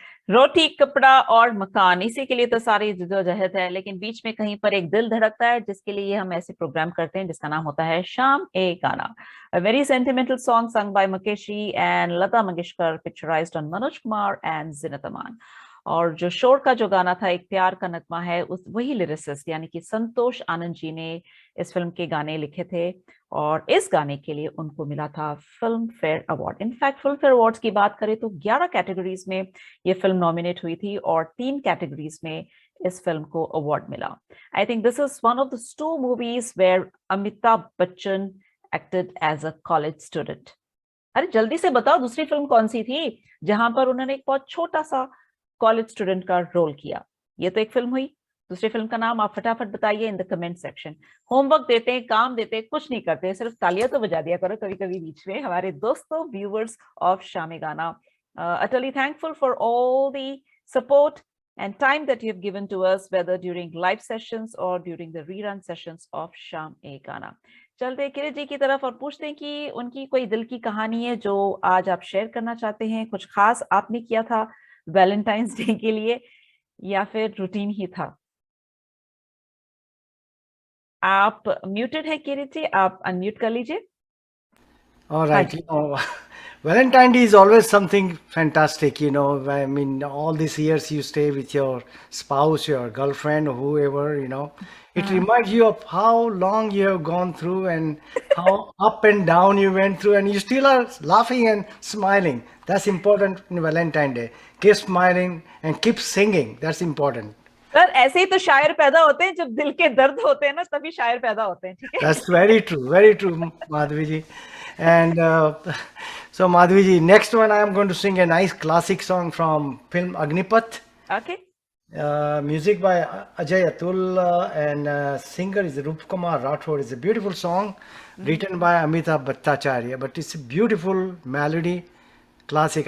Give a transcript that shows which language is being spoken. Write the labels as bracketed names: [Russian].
[Hindi] रोटी कपड़ा और मकान, इसी के लिए तो सारी जद्दोजहद है, लेकिन बीच में कहीं पर एक दिल धड़कता है जिसके लिए हम ऐसे प्रोग्राम करते हैं जिसका नाम होता है शाम ए गाना। [English] A very sentimental song sung by Mukeshi and Lata Mangeshkar, picturized on Manoj Kumar and Zinat Aman. [Hindi] और जो शोर का जो गाना था, एक प्यार का नगमा है, उस वही लिरिसिस्ट यानी कि संतोष आनंद जी ने इस फिल्म के गाने लिखे थे और इस गाने के लिए उनको मिला था film fair award. In fact film fair awards की बात करें तो 11 कैटेगरीज में ये फिल्म नॉमिनेट हुई थी और 3 कैटेगरीज में इस फिल्म को अवार्ड मिला। [English] I think this is one of the 2 movies where Amitabh Bachchan acted as a college student. [Hindi] अरे जल्दी से बताओ दूसरी फिल्म कौन सी थी जहां पर उन्होंने एक बहुत छोटा सा कॉलेज स्टूडेंट का रोल किया। ये तो एक फिल्म हुई, दूसरी फिल्म का नाम आप फटाफट बताइए [English] In the comment section. [Hindi] Homework देते हैं, काम देते हैं, कुछ नहीं करते, सिर्फ तालियां तो बजा दिया करो कभी कभी बीच में। हमारे दोस्तों [English] Viewers of Sham Gana, utterly thankful for all the support and time that you have given to us, whether during live sessions or during the rerun sessions of Sham E Gana. [Hindi] चलते हैं किरण जी की तरफ और पूछते हैं कि उनकी कोई दिल की कहानी है जो आज आप शेयर करना चाहते हैं, कुछ खास आपने किया था वैलेंटाइंस डे के लिए या फिर रूटीन ही था। आप म्यूटेड है किरण जी, आप अनम्यूट कर लीजिए। [English] All right. Valentine Day is always something fantastic, I mean, all these years you stay with your spouse, your girlfriend, or whoever, It reminds you of how long you have gone through and how up and down you went through, and you still are laughing and smiling. That's important in Valentine Day. Keep smiling and keep singing. That's important. [Hindi] Sir ऐसे ही तो शायर पैदा होते हैं, जब दिल के दर्द होते हैं ना तभी शायर पैदा होते हैं, ठीक है? [English] That's very true, Madhvi ji. And so Madhvi ji, next one I am going to sing a nice classic song from film Agnipath. Okay. Music by Ajay Atul and singer is Rup Kumar Rathod. It's a beautiful song written by Amitabh Bhattacharya, but it's a beautiful melody, classic.